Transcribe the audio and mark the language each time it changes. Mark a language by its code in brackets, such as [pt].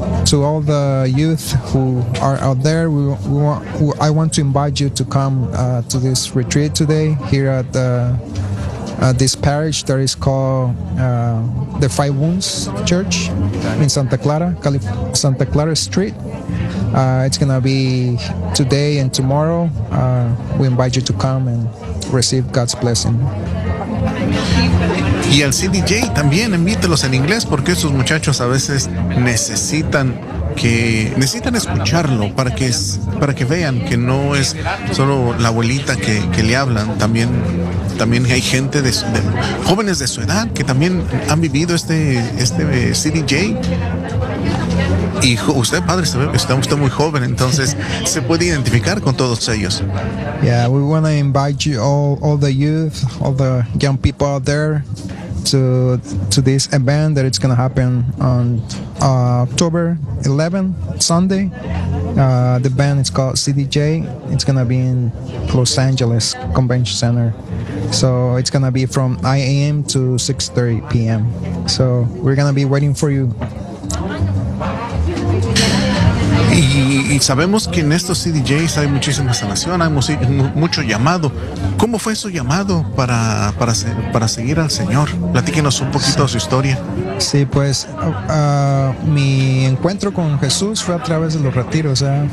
[en] To all the youth who are out there, I want to invite you to come to this retreat today here at this parish that is called the Five Wounds Church in Santa Clara, Santa Clara Street. It's going to be today and tomorrow. We invite you to come and receive God's blessing. [es] Y al CDJ también invítelos en inglés, porque esos muchachos a veces necesitan escucharlo para que vean que no es solo la abuelita que le hablan, también hay gente de jóvenes de su edad que también han vivido este CDJ. Y usted, padre, está muy joven, entonces se puede identificar con todos ellos. [en] Yeah, we want to invite you all the youth, all the young people out there to this event that it's going to happen on October 11th, Sunday. The band is called CDJ. It's going to be in Los Angeles Convention Center. So it's going to be from 9 a.m. to 6:30 p.m. So we're going to be waiting for you. [es] Y sabemos que en estos CDJs hay muchísima sanación, hay mucho llamado. ¿Cómo fue su llamado para seguir al Señor? Platíquenos un poquito de su historia. Sí, pues mi encuentro con Jesús fue a través de los retiros, ¿eh?